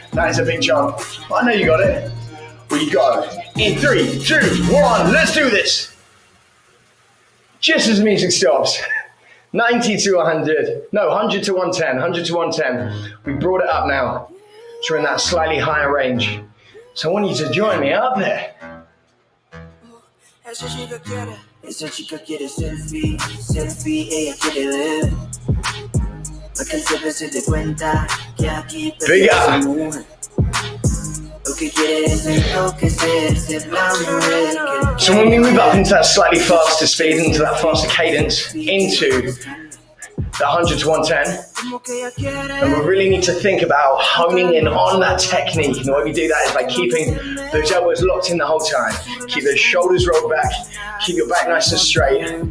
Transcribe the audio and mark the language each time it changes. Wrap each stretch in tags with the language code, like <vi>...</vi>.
<en>That is a big jump. I know you got it. We go in 3, 2, 1. Let's do this. Just as the music stops. 90 to 100. No, 100 to 110. 100 to 110. We brought it up now. So we're in that slightly higher range. So I want you to join me up there.</en> <es>Esa chica quiere selfie, ella quiere ver. Para que siempre se dé cuenta que aquí pertenece mujer. Lo que quiere es enloquecerse, la mujer.</es> <en>So when we move up into that slightly faster speed, into that faster cadence, into the 100 to 110, and we really need to think about honing in on that technique. And the way we do that is by keeping those elbows locked in the whole time. Keep those shoulders rolled back. Keep your back nice and straight.</en>